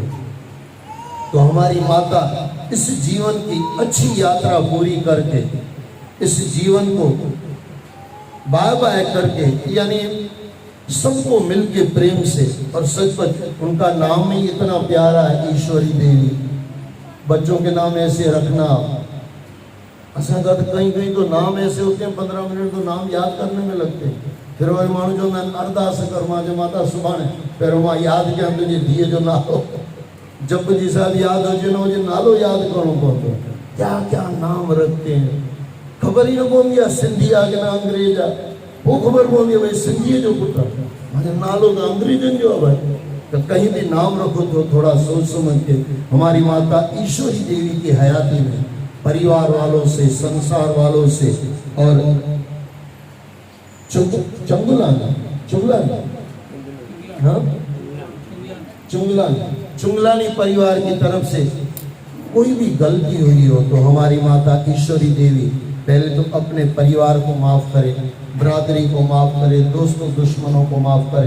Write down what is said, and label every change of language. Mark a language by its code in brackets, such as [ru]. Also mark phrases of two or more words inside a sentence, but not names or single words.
[hi] तो हमारी माता इस जीवन की अच्छी यात्रा पूरी करके इस जीवन को [en] bye bye [hi] करके, यानी सबको मिलके प्रेम से, और सचमुच उनका नाम ही इतना प्यारा है ईश्वरी देवी। बच्चों के नाम ऐसे रखना, असा कहीं कहीं तो नाम ऐसे होते हैं 15 मिनट तो नाम याद करने में लगते हैं। [sd] फिर वही माण्हू जो मैं अरदास कर मां जो माता सुभाणे पहिरियों मां यादि कयां तुंहिंजे धीअ जो नालो, जप जी साहब याद हुजे न हुजे नालो यादि करणो पवंदो। [hi] क्या क्या नाम रखते हैं, [sd] ख़बर ही न पवंदी आहे सिंधी आहे कि न अंग्रेज आहे। वो खबर पवंदी आहे भई सिंधीअ जो पुटु आहे, मुंहिंजो नालो त अंग्रेजनि जो आहे भाई। [hi] तो कहीं भी नाम रखो तो थोड़ा सोच समझ के। हमारी माता ईश्वरी देवी की हयाती में परिवार वालों से, संसार वालों से और चुंगलानी परिवार की तरफ से कोई भी गलती हुई हो तो हमारी माता ईश्वरी देवी पहले तो अपने परिवार को माफ करे, बरादरी को माफ करे, दोस्तों दुश्मनों को माफ करे।